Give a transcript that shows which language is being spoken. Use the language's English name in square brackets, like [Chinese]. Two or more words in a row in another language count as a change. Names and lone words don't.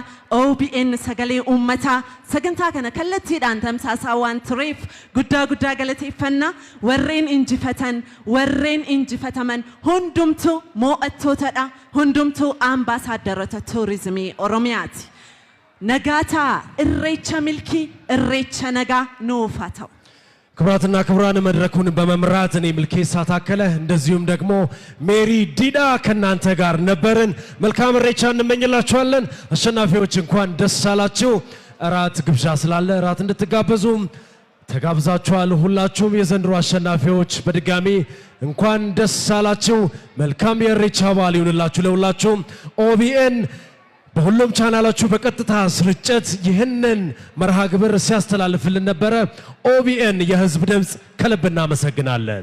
[Oromo] OBN sagalee uummataa sagantaa kana kallattiidhaan tamsaasaa waan tureef guddaa galateeffannaa. warreen injifatan warreen injifataman hundumtuu mo'attootadha hundumtuu ambaasaaddarota turizimii Oromiyaati. nagaataa irreecha milkii irreecha nagaa nuuf haa ta'u. [Amharic] ክቡራትና ክቡራን መድረኩን በመምራት እኔ ምልኬሳ ታከለ እንደዚሁም ደግሞ ሜሪ ዲዳ ከናንተ ጋር ነበርን። መልካም ኢሬቻ እንመኝላችኋለን። አሸናፊዎች እንኳን ደስ አላችሁ። እራት ግብዣ ስላለ እራት እንድትጋበዙ ተጋብዛችኋል። ሁላችሁም የዘንድሮ አሸናፊዎች በድጋሚ እንኳን ደስ አላችሁ። መልካም የኢሬቻ በዓል ይሁንላችሁ ለሁላችሁም። ኦቢኤን በሁሉም ቻናላችሁ በቀጥታ ስርጭት ይህንን መርሃ ግብር ሲያስተላልፍልን ነበረ። ኦቢኤን የህዝብ ድምጽ ከልብ እናመሰግናለን።